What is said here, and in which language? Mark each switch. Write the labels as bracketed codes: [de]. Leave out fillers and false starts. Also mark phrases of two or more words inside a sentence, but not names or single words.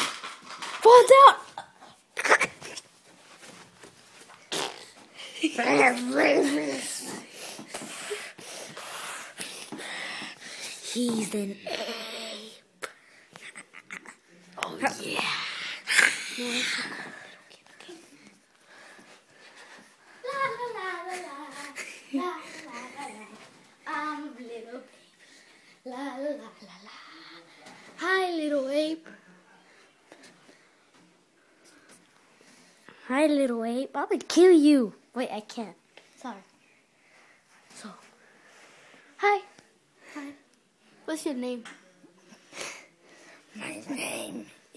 [en] Fall down! He's an ape. Oh yeah. No, okay. La la la la la la la la. I'm a little baby. La la la la la. Hi, little ape. Hi, little ape. I'm gonna kill you. Wait, I can't. Sorry. So, hi. What's your name? My name